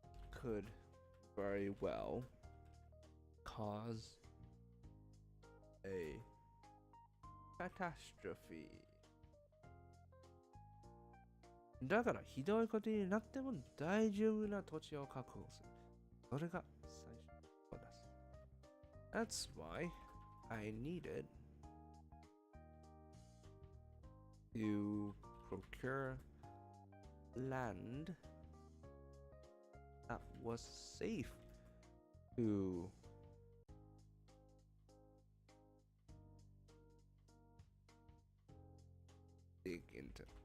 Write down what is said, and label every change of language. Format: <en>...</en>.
<en>Could very well cause a catastrophe.</en> <ja>だからひどいことになっても大丈夫な土地を確保する。それが最初のです。</ja> <en>That's why I needed to procure land that was safe to dig into.</en>